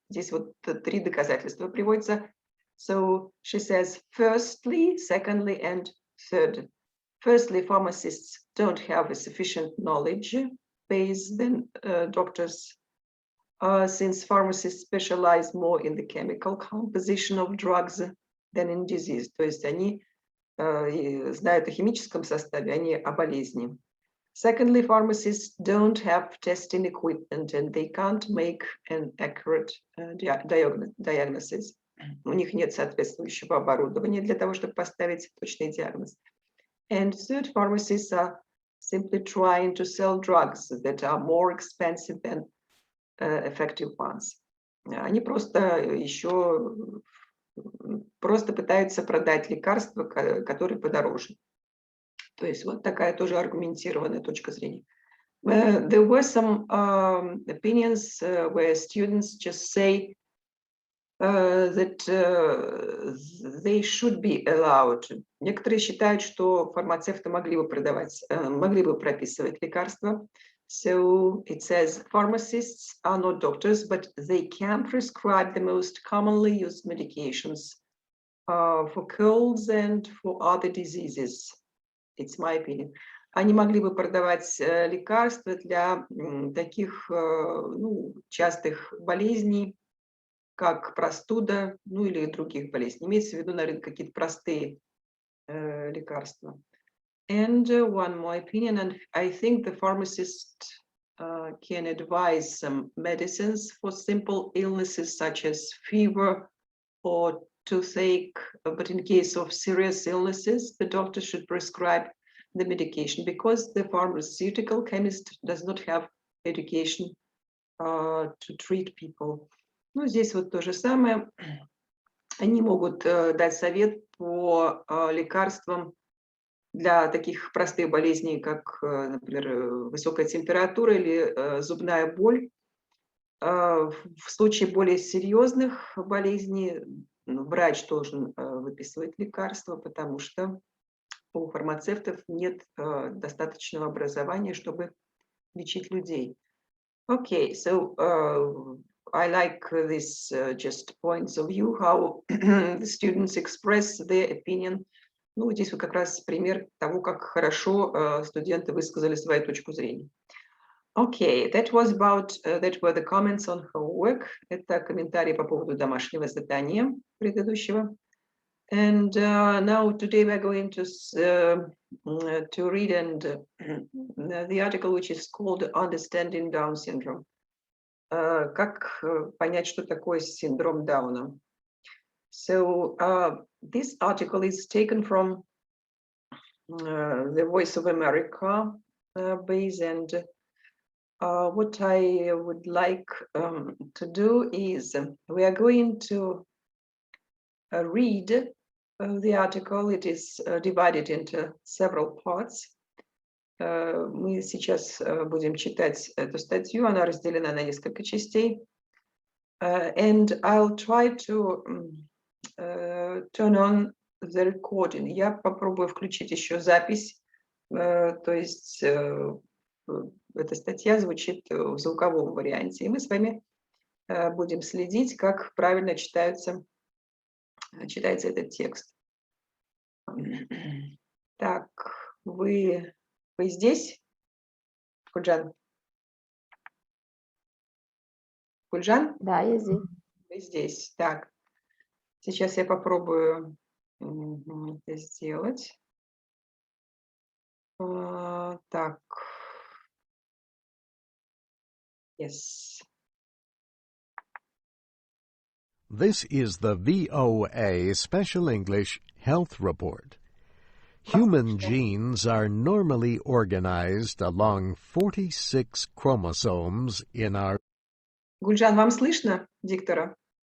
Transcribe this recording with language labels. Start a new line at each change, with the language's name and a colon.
Russian: Здесь вот три доказательства приводятся.
English: So she says, firstly, secondly, and third. Firstly, pharmacists don't have a sufficient knowledge base than doctors, since pharmacists specialize more in the chemical composition of drugs than in disease.
Russian: То есть они знают о химическом составе, а не о болезни.
English: Secondly, pharmacists don't have testing equipment and they can't make an accurate diagnosis.
Russian: У них нет соответствующего оборудования для того, чтобы поставить точный диагноз.
English: And third, pharmacists are simply trying to sell drugs that are more expensive than effective ones.
Russian: Они просто пытаются продать лекарства, которые подороже. То есть вот такая тоже аргументированная точка зрения.
English: There were some opinions where students just say that they should be allowed.
Russian: Некоторые считают, что фармацевты могли бы прописывать лекарства.
English: So it says pharmacists are not doctors, but they can prescribe the most commonly used medications for colds and for other diseases. It's my opinion.
Russian: Они могли бы продавать лекарства для таких частых болезней, как простуда, ну или других болезней. Имеется в виду, наверное, какие-то простые лекарства.
English: And one more opinion, and I think the pharmacist can advise some medicines for simple illnesses such as fever or toothache, but in case of serious illnesses, the doctor should prescribe the medication because the pharmaceutical chemist does not have education to treat people.
Russian: Ну, здесь вот то же самое. Они могут дать совет по лекарствам для таких простых болезней, как, например, высокая температура или зубная боль. В случае более серьезных болезней врач должен выписывать лекарства, потому что у фармацевтов нет достаточного образования, чтобы лечить людей.
English: Okay, so I like this just points of view, how the students express their opinion.
Russian: Ну, здесь вот как раз пример того, как хорошо студенты высказали свою точку зрения.
English: Okay, that was about, that were the comments on homework.
Russian: Это комментарии по поводу домашнего задания предыдущего.
English: And now today we're going to read the article which is called Understanding Down Syndrome.
Russian: Как понять, что такое синдром Дауна?
English: So this article is taken from the Voice of America base, and what I would like to do is we are going to read the article. It is divided into several parts.
Russian: Мы сейчас будем читать эту статью, она разделена на несколько частей.
English: And I'll try to turn on the recording.
Russian: Я попробую включить еще запись, то есть эта статья звучит в звуковом варианте, и мы с вами будем следить, как правильно читается этот текст. Так, вы здесь? Гульжан? Гульжан? Да, я здесь. Вы здесь. Так, сейчас я попробую это сделать. Так.
English: Yes. This is the VOA Special English Health Report. Human genes are normally organized along 46 chromosomes in our...
Russian: Гульжан, вам слышно диктора?